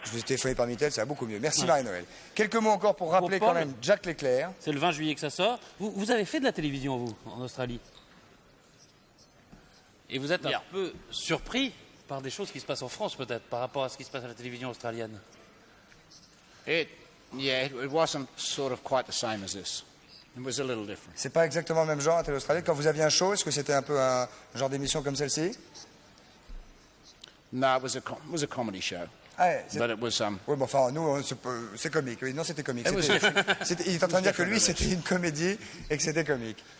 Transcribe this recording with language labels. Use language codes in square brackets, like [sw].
[fr] Je vous ai téléphoné par Minitel, ça va beaucoup mieux. Merci Ouais. Marie-Noël. Quelques mots encore pour rappeler Paul. quand même Jack Leclerc. C'est le 20 juillet que ça sort. Vous avez fait de la télévision, vous, en Australie. Et vous êtes un peu surpris par des choses qui se passent en France, peut-être, par rapport à ce qui se passe à la télévision australienne. [en] It wasn't sort of quite the same as this. It was a little different. [fr] C'est pas exactement le même genre à Télé Australie. Quand vous aviez un show, est-ce que c'était un peu un genre d'émission comme celle-ci? [en] No, it was a comedy show. [fr] Ah ouais, [en] But it was [fr] Oui, bon, enfin, nous, c'est comique. Oui, non, c'était comique. Il est en train de dire que lui, c'était une comédie et que c'était comique.